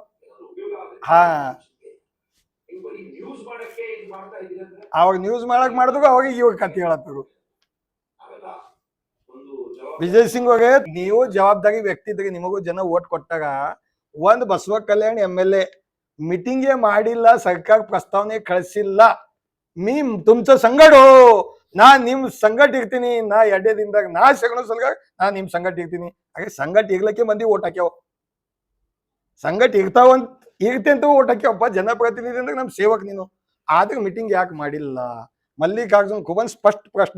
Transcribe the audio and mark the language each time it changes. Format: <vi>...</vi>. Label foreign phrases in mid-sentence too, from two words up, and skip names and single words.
<kn>ಹಾ, ಅವಾಗ ನ್ಯೂಸ್ ಮಾಡಕ್ ಮಾಡಿದ್ರು, ಅವಾಗ ಇವಾಗ ಕತ್ತಿ ಹೇಳತ್ತರು. ವಿಜಯ್ ಸಿಂಗ್ ಅವರೇ, ನೀವು ಜವಾಬ್ದಾರಿ ವ್ಯಕ್ತಿ ಇದ್ರಿ, ನಿಮಗೂ ಜನ ಓಟ್ ಕೊಟ್ಟಾಗ ಒಂದ್ ಬಸವ ಕಲ್ಯಾಣ್ MLA मीटिंगे ಮಾಡಿಲ್ಲ, ಸರ್ಕಾರ ಪ್ರಸ್ತಾವನೆ ಕಳಿಸಿಲ್ಲ.</kn> <mr>मी तुमचं संकट हो,</mr> <kn>ನಾ ನಿಮ್ ಸಂಕಟ ಇರ್ತೀನಿ, ನಾ ಎರಡೇ ದಿನದಾಗ ನಾ ಶಗಣ ಸಲ್ಗಾರ್ ನಾ ನಿಮ್ ಸಂಕಟ ಇರ್ತೀನಿ. ಹಾಗೆ ಸಂಕಟ ಇರ್ಲಿಕ್ಕೆ ಮಂದಿ ಓಟ್ ಹಾಕ್ಯಾವ, ಸಂಕಟ ಇರ್ತಾವಂತ ಇರ್ತೆ ಅಂತ ಓಟ್ ಹಾಕ್ಯಾವಪ್ಪ. ಜನಪ್ರತಿನಿಧಿ ಅಂದ್ರೆ ನಮ್ ಸೇವಕ್ ನೀನು, ಆದ್ರೆ ಮೀಟಿಂಗ್ ಯಾಕೆ ಮಾಡಿಲ್ಲ? ಮಲ್ಲಿಕಾರ್ಜುನ್ ಖೂಬನ್ ಸ್ಪಷ್ಟ ಪ್ರಶ್ನೆ.</kn>